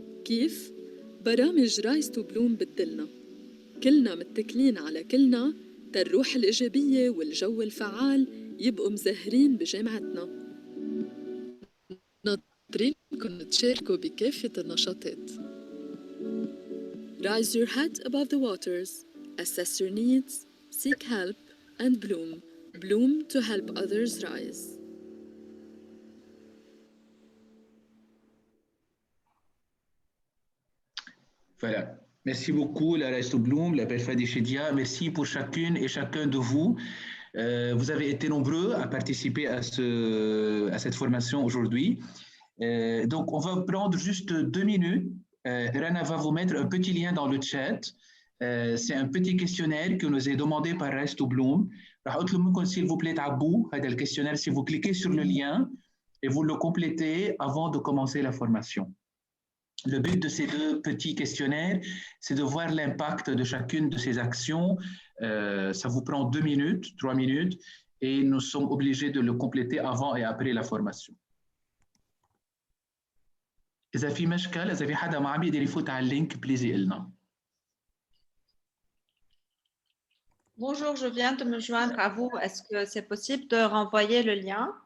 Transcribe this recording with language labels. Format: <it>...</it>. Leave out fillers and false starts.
<ar>كيف؟ برامج رايز تو بلوم بتدلنا. كلنا متكلين على كلنا الروح الإيجابية والجو الفعال يبقوا مزهرين بجامعتنا. ناطرينكم تشاركوا بكافة النشاطات.</ar> <en>Rise your head above the waters, assess your needs, seek help, and bloom. Bloom to help others rise.</en> <fr>Voilà. Merci beaucoup, la Rise to Bloom, la belle Fadi Chedia. Merci pour chacune et chacun de vous. Vous avez été nombreux à participer à cette formation aujourd'hui. Donc, on va prendre juste 2 minutes. Rana va vous mettre un petit lien dans le chat. C'est un petit questionnaire qui nous est demandé par Rise to Bloom. S'il vous plaît, Abou, le questionnaire, si vous cliquez sur le lien et vous le complétez avant de commencer la formation. Le but de ces 2 petits questionnaires, c'est de voir l'impact de chacune de ces actions. Ça vous prend 2 minutes, 3 minutes, et nous sommes obligés de le compléter avant et après la formation.</fr> <ar>إذا في مشكل، إذا في حدا ما عم يقدر يفوت على اللينك بليز يقلنا.</ar> <fr>Bonjour, je viens de me joindre à vous. Est-ce que c'est possible de renvoyer le lien?</fr>